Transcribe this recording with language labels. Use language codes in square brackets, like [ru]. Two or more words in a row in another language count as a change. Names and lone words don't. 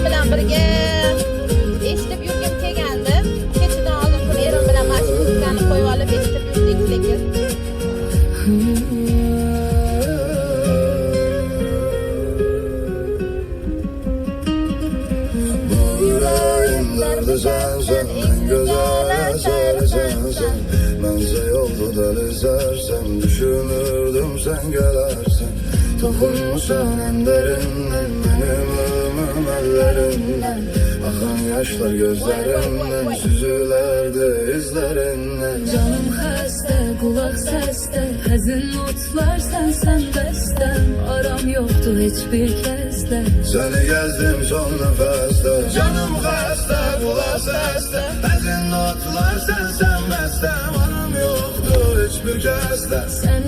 [uz] birga eshitib yurgim kelgandi. Kechidan oldin kun erim bilan mana shu muzikani qo'yib olib eshitib yurdik lekin [tr] Yüreğimlerde sensen, en güzel eser sensen. Bense yolda delizersem, düşünürdüm sen gelersin. Dokunmuşsan en derinden, benim ölümüm ellerinden. Akan yaşlar gözlerimden, süzülerdi izlerinden. [az] Canım xəstə, qulaq səsdə, həzin notlar sənsən bəstəm. Aram yoxdur heç bir kəsdə. [tr] Seni gezdim son nefeste. [az] Canım xəstə, qulaq səsdə, həzin notlar sənsən bəstəm. Aram yoxdur heç bir kəsdə.